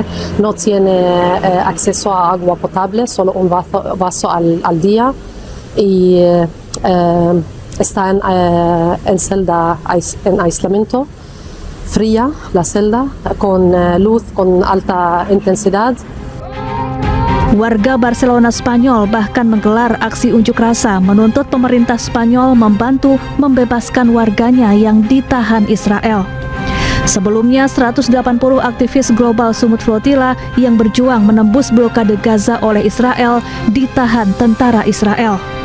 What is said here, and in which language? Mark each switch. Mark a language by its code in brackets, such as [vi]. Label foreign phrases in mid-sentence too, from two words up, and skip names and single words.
[es] No tiene acceso a agua potable, solo un vaso al día. Y está en celda en aislamiento, fría la celda, con luz con alta intensidad. [id] Warga Barcelona Spanyol bahkan menggelar aksi unjuk rasa menuntut pemerintah Spanyol membantu membebaskan warganya yang ditahan Israel. Sebelumnya, 180 aktivis Global Sumut Flotilla yang berjuang menembus blokade Gaza oleh Israel ditahan tentara Israel.